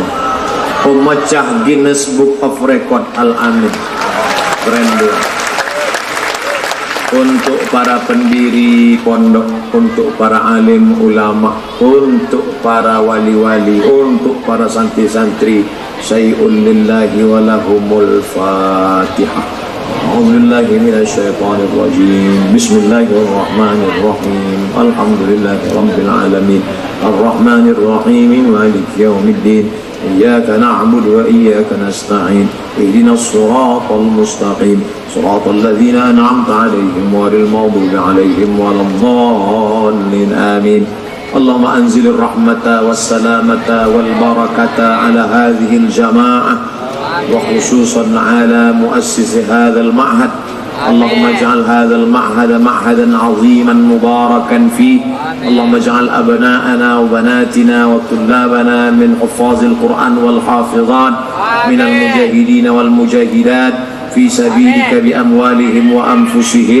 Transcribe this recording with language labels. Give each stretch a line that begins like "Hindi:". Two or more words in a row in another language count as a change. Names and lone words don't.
Indonesian: Pemecah Guinness Book of Record Al-Amin. Keren dia. Untuk para pendiri pondok, untuk para alim ulama, untuk para wali-wali, untuk para santri-santri,
Arabic: شيء لله ولهم الفاتحة. أعوذ بالله من الشيطان الرجيم. بسم الله الرحمن الرحيم. الحمد لله رب العالمين. الرحمن الرحيم. مالك يوم الدين. إياك نعبد وإياك نستعين. اهدنا الصراط المستقيم. صراط الذين أنعمت عليهم غير المغضوب عليهم ولا الضالين. آمين. اللهم أنزل الرحمة والسلامة والبركة على هذه الجماعة, وخصوصا على مؤسس هذا المعهد اللهم اجعل هذا المعهد معهدا عظيما مباركا فيه. اللهم اجعل أبناءنا وبناتنا وطلابنا من حفاظ القرآن والحافظات من المجاهدين والمجاهدات في سبيلك بأموالهم وأنفسهم.